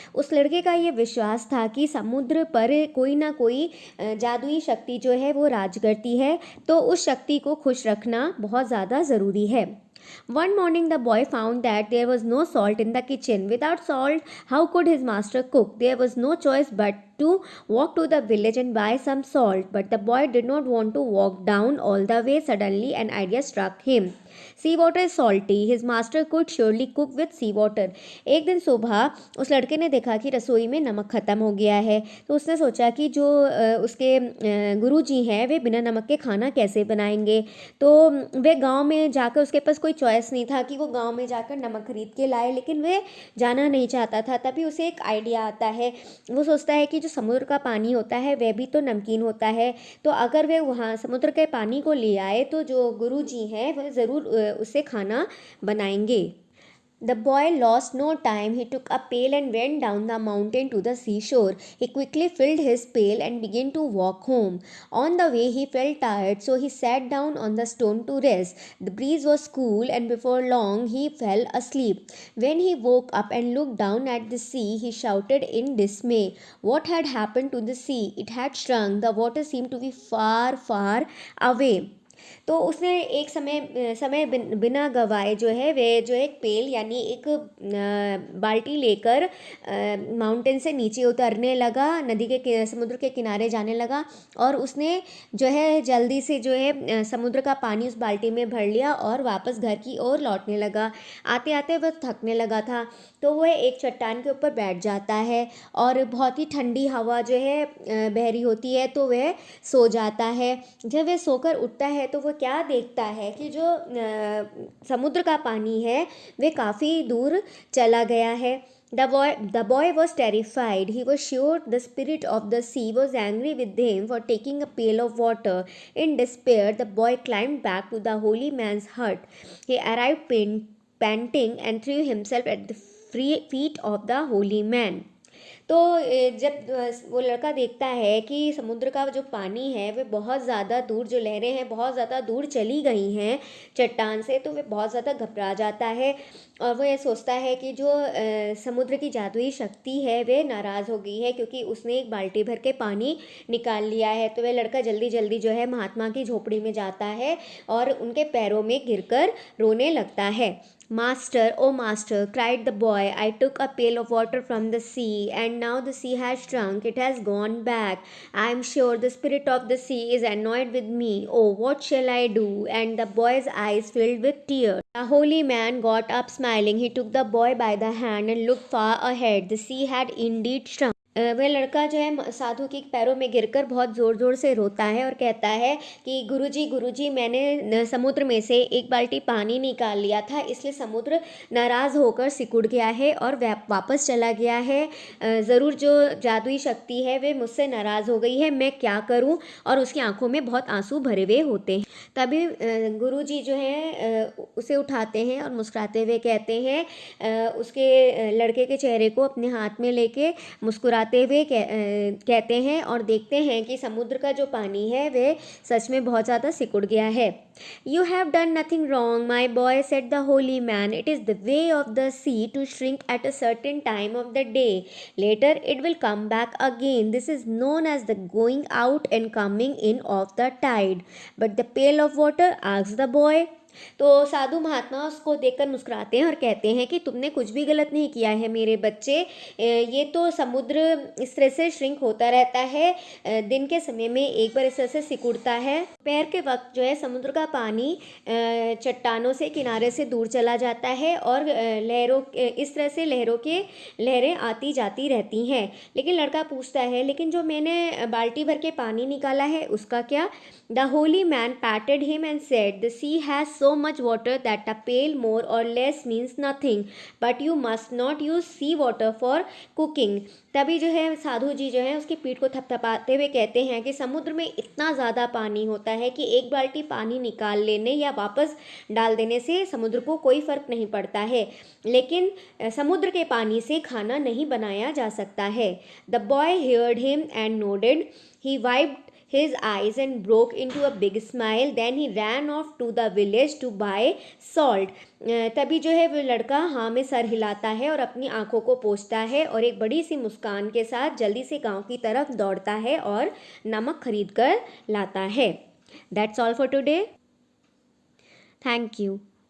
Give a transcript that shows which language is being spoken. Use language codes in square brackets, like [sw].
[hi] उस लड़के का ये विश्वास था कि समुद्र पर कोई ना कोई जादुई शक्ति जो है वो राज करती है, तो उस शक्ति को खुश रखना बहुत ज़्यादा ज़रूरी है। [en] One morning, the boy found that there was no salt in the kitchen. Without salt, how could his master cook? There was no choice but to walk to the village and buy some salt. But the boy did not want to walk down all the way. Suddenly, an idea struck him. Sea water is salty. His master could surely cook with sea water. [hi] एक दिन सुबह उस लड़के ने देखा कि रसोई में नमक ख़त्म हो गया है, तो उसने सोचा कि जो उसके गुरुजी हैं वे बिना नमक के खाना कैसे बनाएंगे। तो वे गांव में जाकर, उसके पास कोई चॉइस नहीं था कि वो गांव में जाकर नमक खरीद के लाए, लेकिन वे जाना नहीं चाहता था। तभी उसे एक आइडिया आता है। वो सोचता है कि जो समुद्र का पानी होता है वह भी तो नमकीन होता है, तो अगर वे वहाँ समुद्र के पानी को ले आए तो जो गुरुजी हैं वह ज़रूर उससे खाना बनाएंगे। [en] The boy lost no time. He took a pail and went down the mountain to the seashore. He quickly filled his pail and began to walk home. On the way, he felt tired, so he sat down on the stone to rest. The breeze was cool, and before long, he fell asleep. When he woke up and looked down at the sea, he shouted in dismay. What had happened to the sea? It had shrunk. The water seemed to be far, far away. [hi] तो उसने एक समय बिना गवाए जो है वे जो एक पेल यानी एक बाल्टी लेकर माउंटेन से नीचे उतरने लगा, नदी के समुद्र के किनारे जाने लगा और उसने जो है जल्दी से जो है समुद्र का पानी उस बाल्टी में भर लिया और वापस घर की ओर लौटने लगा। आते आते वह थकने लगा था, तो वह एक चट्टान के ऊपर बैठ जाता है और बहुत ही ठंडी हवा जो है बह रही होती है, तो वह सो जाता है। जब वह सोकर उठता है तो वह क्या देखता है कि जो समुद्र का पानी है वह काफ़ी दूर चला गया है। [en] The boy was terrified. He was sure the spirit of the sea was angry with him for taking a pail of water. In despair, the boy climbed back to the holy man's hut. He arrived panting and threw himself at the feet of the holy man. [hi] तो जब वो लड़का देखता है कि समुद्र का जो पानी है वह बहुत ज़्यादा दूर, जो लहरें हैं बहुत ज़्यादा दूर चली गई हैं चट्टान से, तो वह बहुत ज़्यादा घबरा जाता है और वो ये सोचता है कि जो समुद्र की जादुई शक्ति है वह नाराज़ हो गई है क्योंकि उसने एक बाल्टी भर के पानी निकाल लिया है। तो वह लड़का जल्दी जल्दी जो है महात्मा की झोपड़ी में जाता है और उनके पैरों में गिरकर रोने लगता है। [en] Master, oh master, cried the boy, I took a pail of water from the sea, and now the sea has shrunk, it has gone back. I am sure the spirit of the sea is annoyed with me. Oh, what shall I do? And the boy's eyes filled with tears. The holy man got up smiling. He took the boy by the hand and looked far ahead. The sea had indeed shrunk. [hi] वह लड़का जो है साधु के पैरों में गिरकर बहुत ज़ोर ज़ोर से रोता है और कहता है कि गुरुजी मैंने समुद्र में से एक बाल्टी पानी निकाल लिया था, इसलिए समुद्र नाराज़ होकर सिकुड़ गया है और वापस चला गया है। ज़रूर जो जादुई शक्ति है वे मुझसे नाराज़ हो गई है, मैं क्या करूं? और उसकी आंखों में बहुत आंसू भरे हुए होते हैं। तभी गुरुजी जो है उसे उठाते हैं और मुस्कुराते हुए कहते हैं, उसके लड़के के चेहरे को अपने हाथ में लेके मुस्कुराते हुए कहते हैं और देखते हैं कि समुद्र का जो पानी है वह सच में बहुत ज़्यादा सिकुड़ गया है। [en] You have done nothing wrong, my boy, said the holy man. It is the way of the sea to shrink at a certain time of the day. Later it will come back again. This is known as the going out and coming in of the tide. But the pail of water, asked the boy. [hi] तो साधु महात्मा उसको देखकर मुस्कुराते हैं और कहते हैं कि तुमने कुछ भी गलत नहीं किया है मेरे बच्चे, ये तो समुद्र इस तरह से श्रिंक होता रहता है, दिन के समय में एक बार इस तरह से सिकुड़ता है। दोपहर के वक्त जो है समुद्र का पानी चट्टानों से किनारे से दूर चला जाता है और इस तरह से लहरें आती जाती रहती हैं। लेकिन लड़का पूछता है, लेकिन जो मैंने बाल्टी भर के पानी निकाला है उसका क्या? [en] The holy man patted him and said, The sea has so much water that a pail more or less means nothing, but you must not use sea water for cooking. [hi] तभी जो है साधु जी जो है उसकी पीठ को थपथपाते हुए कहते हैं कि समुद्र में इतना ज़्यादा पानी होता है कि एक बाल्टी पानी निकाल लेने या वापस डाल देने से समुद्र को कोई फ़र्क नहीं पड़ता है, लेकिन समुद्र के पानी से खाना नहीं बनाया जा सकता है। [en] The boy heard him and nodded. He wiped his eyes and broke into a big smile. Then he ran off to the village to buy salt. [hi] तभी जो है वो लड़का हाँ में सर हिलाता है और अपनी आंखों को पोंछता है और एक बड़ी सी मुस्कान के साथ जल्दी से गांव की तरफ दौड़ता है और नमक खरीद कर लाता है। [en] That's all for today. Thank you.